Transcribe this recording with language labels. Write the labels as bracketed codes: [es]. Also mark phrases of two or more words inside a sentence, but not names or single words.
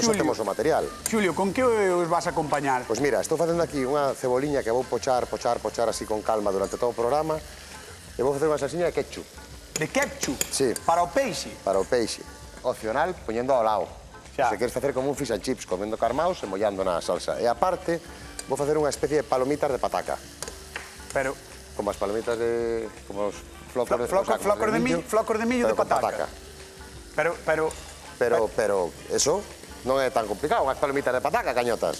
[gl] Xulio, hacemos o material. Xulio, con que os vas a acompañar? Pois mira, estou facendo aquí unha ceboliña que vou pochar así con calma durante todo o programa e vou facer unha salsiña de ketchup De ketchup? Sí. Para o peixe? para o peixe. Opcional, poñendo ao lado. Xa. Se queres facer como un [en] fish and chips, [gl] comendo carmaos e mollando na salsa. E aparte, vou facer unha especie de palomitas de pataca. Pero Como as palomitas de... como os flocos de... flocos de millo de pero con pataca. Pero Pero eso non é tan complicado, unhas palomitas de pataca, cañotas.